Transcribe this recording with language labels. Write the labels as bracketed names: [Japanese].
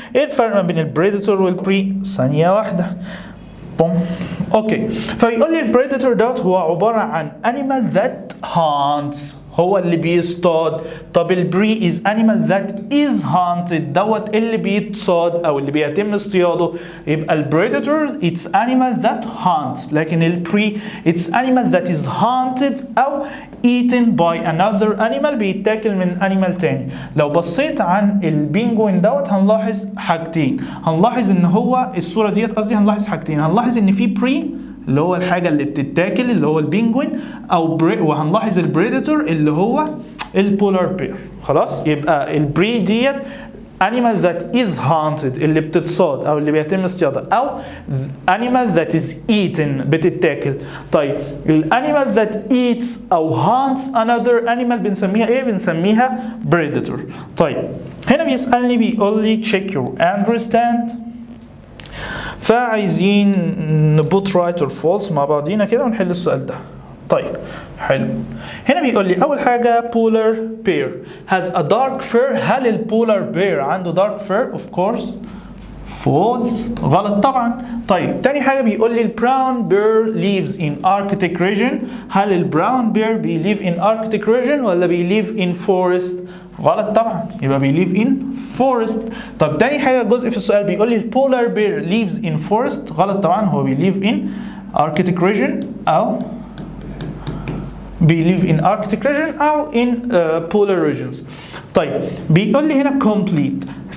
[Arabic] ايه الفرق ما بين البريدتور والبري؟ ثانيه واحده. بوم. اوكي، فبيقول لي البريدتور دوت هو عباره عن [English] animal that hunts، [Arabic] هو اللي بيصطاد. طب البري [English] is animal that is hunted، [Arabic] دوت اللي بيتصاد او اللي بيتم اصطياده. [English] يبقى البريدتور it's animal that hunts، لكن البري it's animal that is hunted او eaten by another animal، [Arabic] بيتاكل من [English] animal تاني. [Arabic] لو بصيت عن البينجوين دوت هنلاحظ حاجتين، هنلاحظ ان هو الصورة ديت قصدي هنلاحظ حاجتين، هنلاحظ ان في بري اللي هو الحاجة اللي بتتاكل اللي هو البينجوين، او وهنلاحظ البريدتور اللي هو البولار بير. خلاص، يبقى البري ديت [English] animal that is hunted [Arabic] اللي بتتصاد او اللي بيتم اصطيادها، او [English] animal that is eaten [Arabic] بتتاكل. طيب الانيمال that eats او [English] hunts another animal [Arabic] بنسميها ايه؟ بنسميها predator. طيب هنا بيسألني بيقول لي [English] check your understand، [Arabic] فعايزين [English] نبوت right or false [Arabic] مع بعضينا كده ونحل السؤال ده. طيب حلو. هنا بيقول لي اول حاجه [English] polar bear has a dark fur. [Arabic] هل البولار بير عنده [English] dark fur؟ of course false، [Arabic] غلط طبعا. طيب تاني حاجه بيقول لي [English] البراون bear lives in arctic region. [Arabic] هل البراون بير بيليف [English] in arctic region [Arabic] ولا بيليف [English] in forest؟ [Arabic] غلط طبعا، يبقى بيليف in forest. طب تاني حاجه جزء في السؤال بيقول لي [English] البولار bear lives in forest. [Arabic] غلط طبعا، هو بيليف [English] in arctic region [Arabic] او بيليف in arctic region او [English] in polar regions. [Arabic] طيب بيقول لي هنا complete.